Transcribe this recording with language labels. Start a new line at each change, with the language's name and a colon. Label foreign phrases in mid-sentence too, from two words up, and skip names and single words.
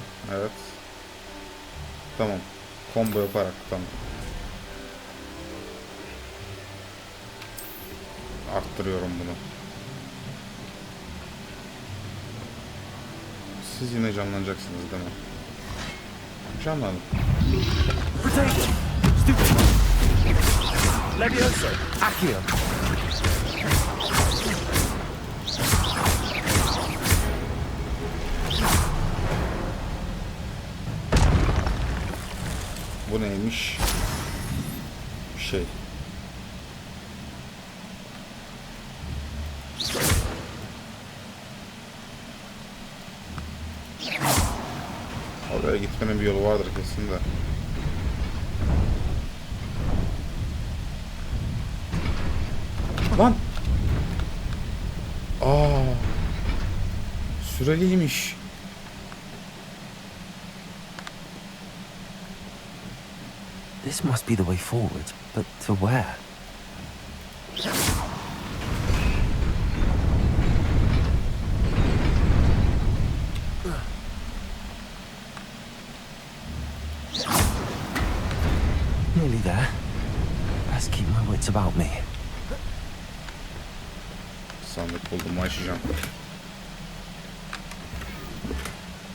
Turkish: Evet. Tamam. Combo yaparak tamam. Arttırıyorum bunu. Siz yine canlanacaksınız değil mi? Canlanın.
English: Levioso. Accio.
Turkish: Bu neymiş? Şey. Oraya gitmenin bir yolu vardır kesin de. Lan! Aa! Süreliymiş.
English: This must be the way forward, but to where? Nearly there. Best keep my wits about me.
Turkish: Sandık buldum, açacağım.